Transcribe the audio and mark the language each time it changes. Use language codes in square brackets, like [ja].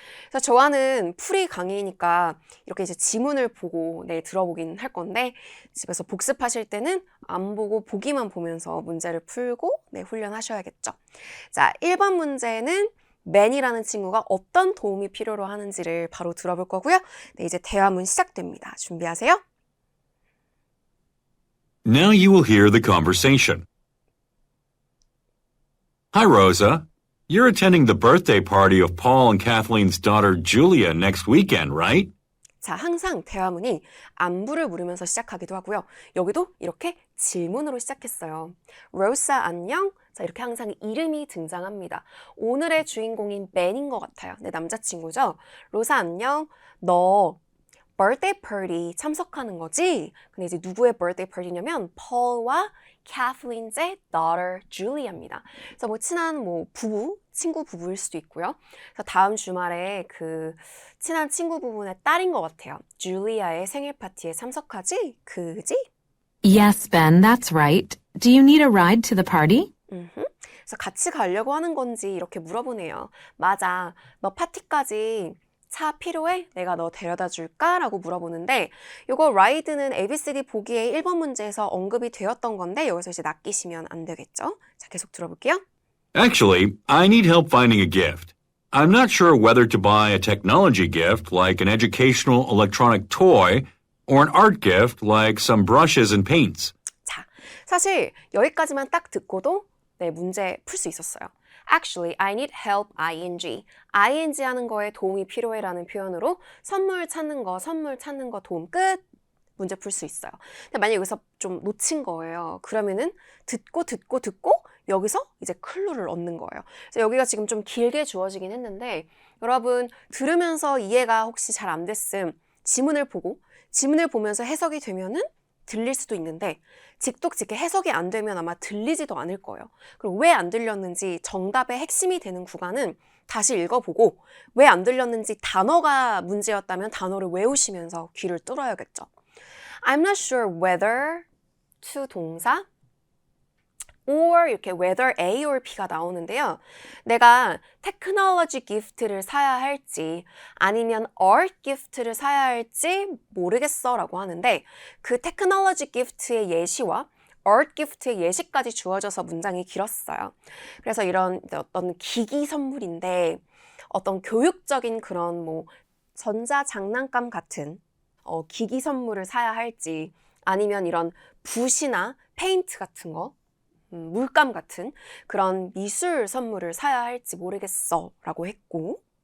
[ko] 그래서 저와는 풀이 강의니까 이렇게 이제 지문을 보고 들어보긴 할 건데 집에서 복습하실 때는 안 보고 보기만 보면서 문제를 풀고 훈련하셔야겠죠. 자, 1번 문제는 맨이라는 친구가 어떤 도움이 필요로 하는지를 바로 들어볼 거고요. 이제 대화문 시작됩니다. 준비하세요. [en] Now you will hear the conversation. Hi, Rosa. You're attending the birthday party of Paul and Kathleen's daughter Julia next weekend, right? [ko] 자, 항상 대화문이 안부를 물으면서 시작하기도 하고요. 여기도 이렇게 질문으로 시작했어요. 로사 안녕? 자, 이렇게 항상 이름이 등장합니다. 오늘의 주인공인 맨인 것 같아요. 내 남자친구죠? 로사 안녕. 너 birthday party 참석하는 거지? 근데 이제 누구의 birthday party냐면 Paul과 [en] Kathleen's daughter Julia [ko] 입니다. 그래서 뭐 친한 뭐 부부, 친구 부부일 수도 있고요. 그래서 다음 주말에 그 친한 친구 부부의 딸인 것 같아요. 줄리아의 생일 파티에 참석하지? 그지? [en] Yes, Ben, that's right. Do you need a ride to the party? [ko] 그래서 같이 가려고 하는 건지 이렇게 물어보네요. 맞아. 너 파티까지 차 필요해? 내가 너 데려다 줄까? 라고 물어보는데 이거 ride는 ABCD 보기에 1번 문제에서 언급이 되었던 건데 여기서 이제 낚이시면 안 되겠죠? 자, 계속 들어볼게요. [en] Actually, I need help finding a gift. I'm not sure whether to buy a technology gift like an educational electronic toy or an art gift like some brushes and paints. [ko] 자, 사실 여기까지만 딱 듣고도 네, 문제 풀 수 있었어요. [en] Actually, I need help, ing. [ko] ing 하는 거에 도움이 필요해라는 표현으로 선물 찾는 거 도움 끝. 문제 풀 수 있어요. 근데 만약 여기서 좀 놓친 거예요. 그러면은 듣고 여기서 이제 클루를 얻는 거예요. 그래서 여기가 지금 좀 길게 주어지긴 했는데 여러분 들으면서 이해가 혹시 잘 안 됐음 지문을 보면서 해석이 되면은 들릴 수도 있는데 직독직해 해석이 안 되면 아마 들리지도 않을 거예요. 그리고 왜 안 들렸는지 정답의 핵심이 되는 구간은 다시 읽어보고 왜 안 들렸는지 단어가 문제였다면 단어를 외우시면서 귀를 뚫어야겠죠. [en] I'm not sure whether to [ko] 동사 [en] or 이렇게 whether A or B가 나오는데요. [ko] 내가 technology gift를 사야 할지 아니면 art gift를 사야 할지 모르겠어 라고 하는데 그 technology gift의 예시와 art gift의 예시까지 주어져서 문장이 길었어요. 그래서 이런 어떤 기기 선물인데 어떤 교육적인 그런 뭐 전자 장난감 같은 기기 선물을 사야 할지 아니면 이런 붓이나 페인트 같은 거 물감 같은 그런 미술 선물을 사야 할지 모르겠어 라고 했고